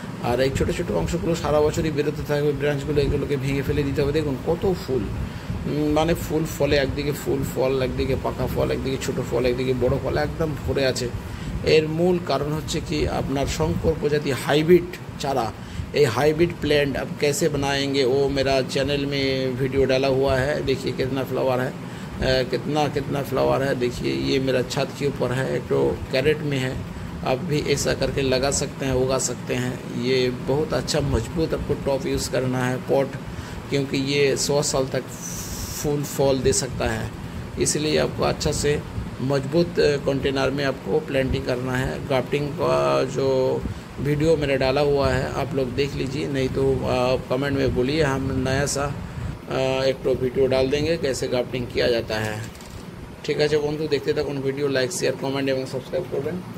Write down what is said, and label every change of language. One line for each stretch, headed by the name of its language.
Bangla: আর এই ছোটো ছোটো অংশগুলো সারা বছরই বেরোতে থাকবে, ব্রাঞ্চগুলো এগুলোকে ভেঙে ফেলে দিতে হবে। দেখুন কত ফুল, মানে ফুল ফলে, একদিকে ফুল ফল, একদিকে পাকা ফল, একদিকে ছোটো ফল, একদিকে বড় ফল, একদম ভরে আছে। এর মূল কারণ হচ্ছে কি আপনার শঙ্কর
Hindi: प्रजाति हाइब्रिड चारा। ये हाइब्रिड प्लांट अब कैसे बनाएंगे वो मेरा चैनल में वीडियो डाला हुआ है। देखिए कितना फ्लावर है, कितना फ्लावर है। देखिए ये मेरा छत के ऊपर है, एक तो कैरेट में है। आप भी ऐसा करके लगा सकते हैं, उगा सकते हैं। ये बहुत अच्छा मजबूत आपको टॉप यूज़ करना है पॉट, क्योंकि ये 100 साल तक फूल फॉल दे सकता है। इसलिए आपको अच्छा से मजबूत कंटेनर में आपको प्लांटिंग करना है। ग्राफ्टिंग का जो वीडियो मैंने डाला हुआ है आप लोग देख लीजिए, नहीं तो आप कमेंट में बोलिए, हम नया सा एक तो वीडियो डाल देंगे कैसे ग्राफ्टिंग किया जाता है। ठीक है बंधु, देखते
Bangla: থাকুন ভিডিও, লাইক শেয়ার কমেন্ট এবং সাবস্ক্রাইব করবেন।